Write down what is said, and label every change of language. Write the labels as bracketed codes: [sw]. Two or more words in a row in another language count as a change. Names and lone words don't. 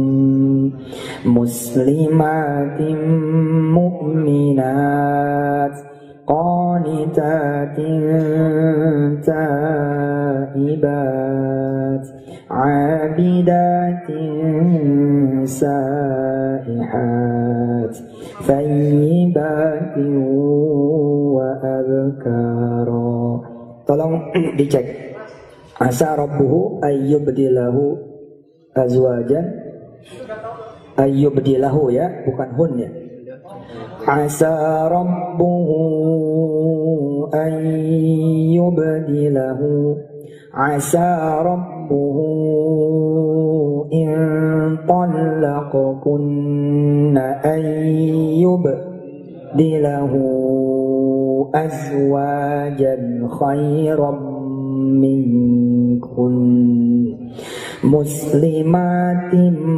[ar] مسلمات مؤمنات قانتات تائبات عابدات سائحات ثيبات وأبكارا. [id] Tolong dicek. [ar] عسى ربه أن يبدله أزواجا أن يبدله ya, [id] bukan hun ya. [ar] عسى ربه أن يبدله عسى ربه إن طلقكن أن يبدله أزواجا خيرا منكن مسلمات